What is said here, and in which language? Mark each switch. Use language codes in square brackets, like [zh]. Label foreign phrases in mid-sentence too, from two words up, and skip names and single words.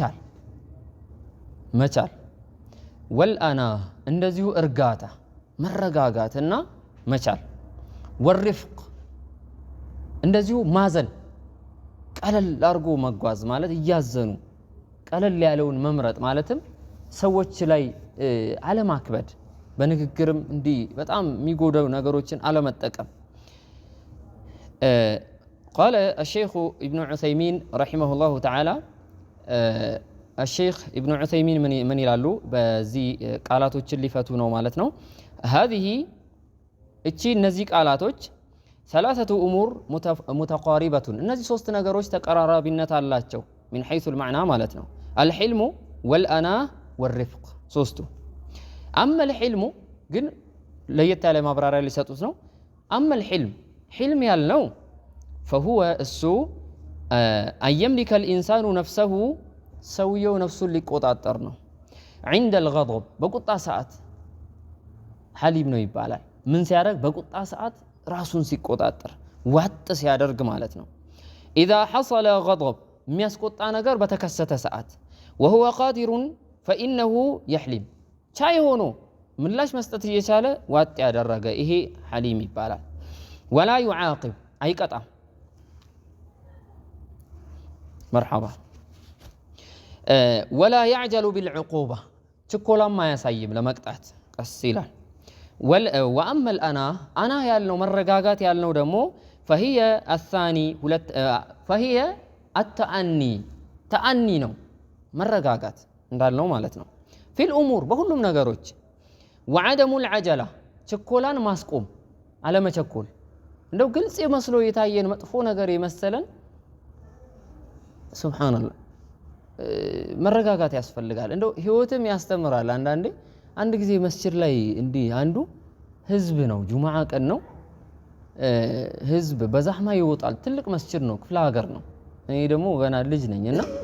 [am] መቻል ወልአና እንደዚሁ እርጋታ መረጋጋትና መቻል ወሪፍቅ እንደዚሁ ማዘን ቀለል አርጎ መጓዝ ማለት እያዘኑ ቀለል ያለውን መምረጥ ማለትም ሰዎች ላይ አለማክበድ በንግግርም እንዲህ በጣም የሚጎዳው ነገሮችን አለመጠቀም። [ar] قال الشيخ ابن عثيمين رحمه الله تعالى الشيخ ابن عثيمين من [am] ይላሉ በዚህ ቃላቶችን ሊፈቱ ነው ማለት ነው። هذه እነዚህ ቃላቶች [ar] ثلاثة أمور متقاربة [am] እነዚህ ሶስት ነገሮች ተቀራራቢነት አላቸው من [ar] حيث المعنى [am] ማለት ነው። [ar] الحلم والأناة والرفق [am] ሶስቱ። [ar] أما الحلم [am] ግን ለየት ያለ ማብራሪያ ሊሰጡት ነው። [ar] أما الحلم [am] حلم ያልነው فهو እሱ [ar] أن يملك الإنسان نفسه [am] ሰውየው ነፍሱን ሊቆጣጠር ነው። [ar] عند الغضب [am] በቁጣ ሰዓት ሐሊም ነው ይባላል። ምን ሲያደርግ? በቁጣ ሰዓት ራሱን ሲቆጣጠር ዋጥ ሲያደርግ ማለት ነው። [ar] إذا حصل غضب [am] የሚያስቆጣ ነገር በተከሰተ ሰዓት [ar] وهو قادر فإنه يحلم [am] ቻይ ሆኖ ምላሽ መስጠት እየቻለ ዋጥ ያደረገ ይሄ ሐሊም ይባላል። [ar] ولا يعاقب [am] አይቀጣም። مرحبا [ar] ولا يعجل بالعقوبة [am] ችኮላም አያሳይም ለመቅጣት ቀስ ይላል። [ar] وأما الأناة [am] أنا ያልነው መረጋጋት ያልነው ደግሞ [ar] فهي الثاني فهي التأني [am] ተአኒ ነው መረጋጋት እንዳልነው ማለት ነው። [ar] في الأمور [am] በሁሉም ነገሮች [ar] وعدم العجلة [am] ችኮላን ማስቆም አለመቸኮል። እንደው ግልጽ መስሎ የታየን መጥፎ ነገር የመሰለን ሱብሃንአላህ መረጋጋት ያስፈልጋል። እንደው ህይወትም ያስተምራል። አንድ ጊዜ መስጂድ ላይ እንዲህ አንዱ ህዝብ ነው፣ ጁማዓ ቀን ነው፣ ህዝብ በዛህማ ይወጣል። ትልቅ መስጂድ ነው፣ ክፍለ ሀገር ነው። እኔ ደግሞ ገና ልጅ ነኝና